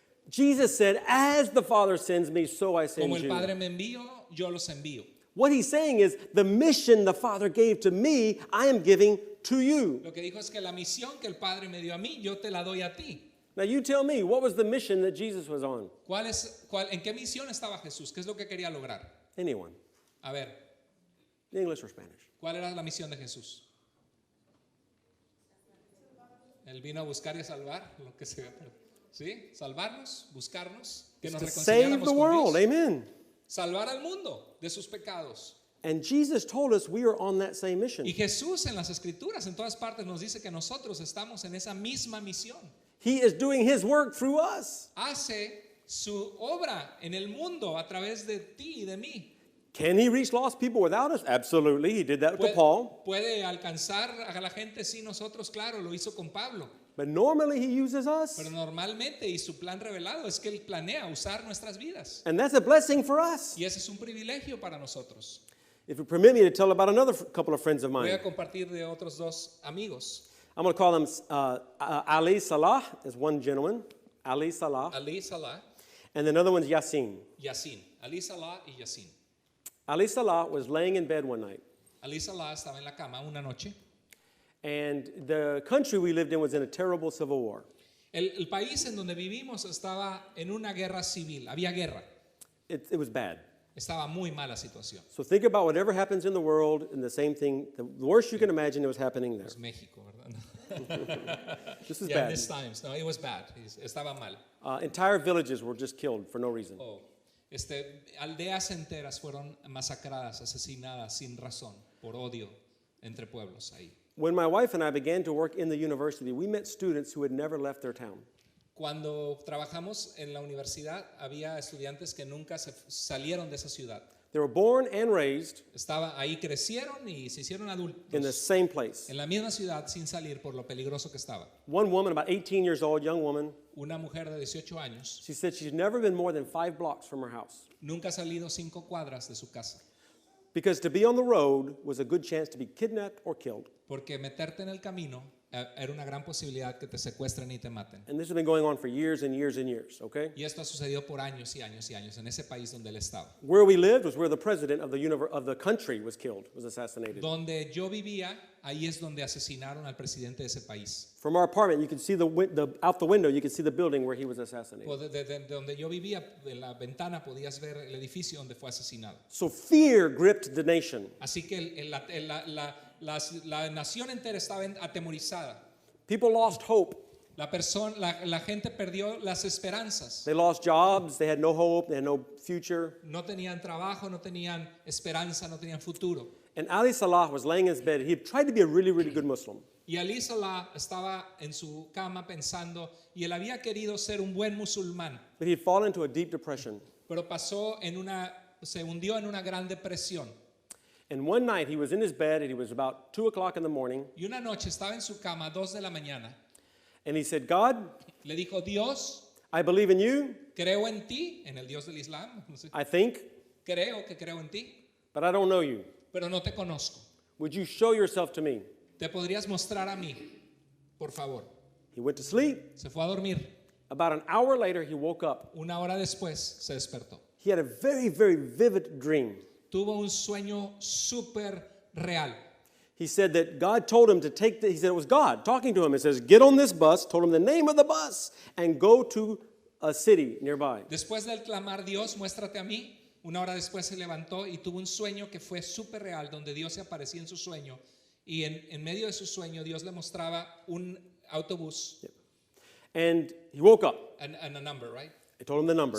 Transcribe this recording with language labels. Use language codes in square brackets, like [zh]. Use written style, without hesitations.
[en] Jesus said, as the Father sends me, so I send [es] Como el [en] you. [es] Padre me envió, yo los envío. [en] What he's saying is the mission the Father gave to me, I am giving to you. [es] Lo que dijo es que la misión que el Padre me dio a mí, yo te la doy a ti. [en] Now you tell me, what was the mission that Jesus was on? [es] ¿En qué misión estaba Jesús? ¿Qué es lo que quería lograr? [en] Anyone? [es] A ver, [en] English or Spanish? [es] ¿cuál era la misión de Jesús? Él vino a buscar y a salvar lo que se ¿sí? Salvarnos, buscarnos, que nos [en] To [es] reconciliáramos [en] save the [es] con [en] world. [es] Dios. [en] Amen. [es] Salvar al mundo de sus pecados. [en] And Jesus told us we are on that same mission. [es] Y Jesús en las Escrituras, en todas partes, nos dice que nosotros estamos en esa misma misión. [en] He is doing his work through us. [es] Hace su obra en el mundo a través de ti y de mí. [en] Can he reach lost people without us? Absolutely. He did that to Paul. [es] Puede alcanzar a la gente sin nosotros, claro, lo hizo con Pablo. [en] But normally he uses us. [es] Pero normalmente, y su plan revelado es que Él planea usar nuestras vidas. [en] And that's a blessing for us. [es] Y ese es un privilegio para nosotros. [en] If you permit me to tell about another couple of friends of [es] Voy [en] mine. [es] a compartir de otros dos amigos. [en] I'm going to call them Ali Salah is one gentleman. [es] Ali Salah. Ali Salah, [en] And the other one's Yassin. [es] Yassin. Ali Salah y Yassin. [en] Ali Salah was laying in bed one night. [es] Ali Salah estaba en la cama una noche. [en] And the country we lived in was in a terrible civil war. [es] El país en donde vivimos estaba en una guerra civil. Había guerra. [en] It was bad. [es] Estaba muy mala situación. [en] So think about whatever happens in the world, and the same thing, the worst you can imagine, it was happening there. [es] Es México, ¿verdad? [en] This is Yeah, in bad. these times. No, it was bad. [es] Estaba mal. [en] Entire villages were just killed for no reason. [es] Oh, aldeas enteras fueron masacradas, asesinadas sin razón, por odio entre pueblos ahí. [en] When my wife and I began to work in the university, we met students who had never left their town. [es] Cuando trabajamos en la universidad, había estudiantes que nunca salieron de esa ciudad. [en] They were born and raised [es] Ahí crecieron y se hicieron [en] in the [es] adultos [en] same place. [es] en la misma ciudad sin salir por lo peligroso que estaba. [en] One woman, about 18 years old, young woman, [es] Una mujer de 18 años [en] she said she's never been more than 5 blocks from her house. [es] nunca ha salido 5 cuadras de su casa, [en] Because to be on the road was a good chance to be kidnapped or killed. [es] porque meterte en el camino era una gran posibilidad que te secuestren y te maten. [en] And this has been going on for years and years and years, okay? [es] Y esto ha sucedido por años y años y años en ese país donde él estaba. [en] Where we lived was where the president of the country was killed, was assassinated. [es] Donde yo vivía, ahí es donde asesinaron al presidente de ese país. [en] From our apartment, you could see out the window, you could see the building where he was assassinated. [es] De donde yo vivía, en la ventana podías ver el edificio donde fue asesinado. [en] So fear gripped the nation. [es] Así que la nación entera estaba atemorizada. [en] People lost hope. [es] La gente perdió las esperanzas. [en] They lost jobs, they had no hope, they had no future. [es] No tenían trabajo, no tenían esperanza, no tenían futuro. [en] And Ali Salah was laying in his bed. He had tried to be a really, really good Muslim. [es] Y Ali Salah estaba en su cama pensando, y él había querido ser un buen musulmán, [en] But he had fallen into a deep depression. [es] pero se hundió en una gran depresión. [en] And one night he was in his bed and he was about 2 o'clock in the morning. [es] Y una noche estaba en su cama a 2 de la mañana. [en] And he said, God, [es] Le dijo, Dios, [en] I believe in you, [es] creo en ti, en el Dios del Islam. No sé, [en] I think, [es] creo en ti, [en] but I don't know you. [es] pero no te conozco. [en] Would you show yourself to me? [es] ¿Te podrías mostrar a mí, por favor? [en] He went to sleep. [es] Se fue a dormir. [en] About an hour later, he woke up. [es] Una hora después se despertó. [en] He had a very, very vivid dream. [es] Tuvo un sueño súper real. [en] He said that God told him to he said it was God talking to him. It says, get on this bus, told him the name of the bus, and go to a city nearby. [es] Después del clamar, Dios, muéstrate a mí, una hora después se levantó y tuvo un sueño que fue súper real, donde Dios se aparecía en su sueño. Y en medio de su sueño, Dios le mostraba un autobús. [en] Yep. And he woke up. And a number, right? I told him the number,